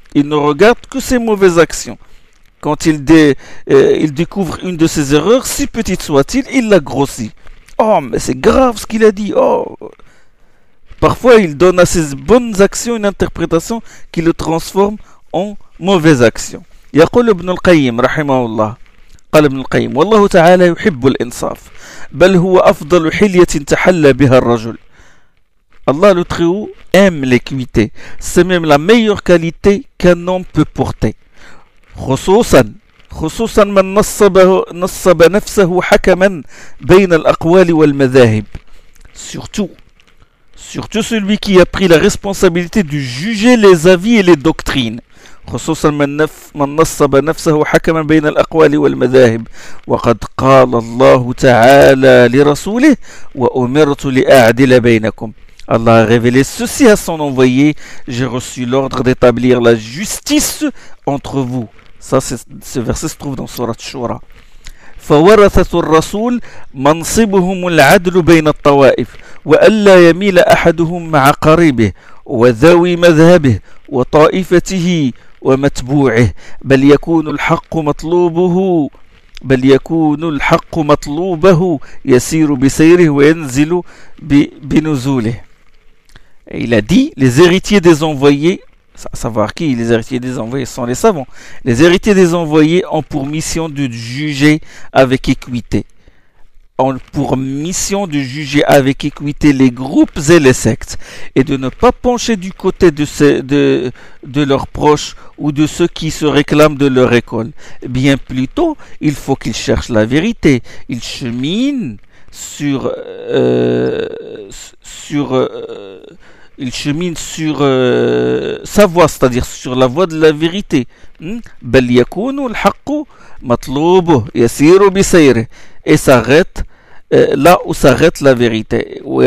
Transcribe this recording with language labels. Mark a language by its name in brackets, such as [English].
[French] Il ne regarde que ses mauvaises actions. Quand il découvre une de ses erreurs, si petite soit-il, il la grossit. Oh, mais c'est grave ce qu'il a dit. Oh. Parfois, il donne à ses bonnes actions une interprétation qui le transforme en mauvaise action. [Arabic] يقول ابن القيم رحمه الله قال ابن القيم والله تعالى يحب الإنصاف بل هو أفضل حلية تحلى بها الرجل. [French] الله le très haut aime l'équité, c'est même la meilleure qualité qu'un homme peut porter, [Arabic] خصوصا من نصب نفسه حكما بين الأقوال والمذاهب. [French] Surtout celui qui a pris la responsabilité de juger les avis et les doctrines. [Arabic] خصوصا من نصب نفسه حكما بين الأقوال والمذاهب. وقد قال الله تعالى لرسوله وأمرت لأعدل بينكم. [French] الله a révélé ceci à son envoyé: j'ai reçu l'ordre d'établir la justice entre vous. Ça, ce verset se trouve dans sourate Shura. [Arabic] فورثة الرسول منصبهم العدل بين الطوائف وألا يميل أحدهم مع قريبه وذوي مذهبه وطائفته ومتبوعه بل يكون الحق مطلوبه يسير بسيره وينزل بنزوله. [French] Il a dit, les héritiers des envoyés, à savoir qui, les héritiers des envoyés sont les savants, les héritiers des envoyés ont pour mission de juger avec équité, les groupes et les sectes, et de ne pas pencher du côté de leurs proches ou de ceux qui se réclament de leur école. Bien plutôt, il faut qu'ils cherchent la vérité. Ils cheminent sa voie, c'est-à-dire sur la voie de la vérité. [Arabic] بل يكون الحق مطلوب يسير بسيره. [French] Et s'arrête là où s'arrête la vérité.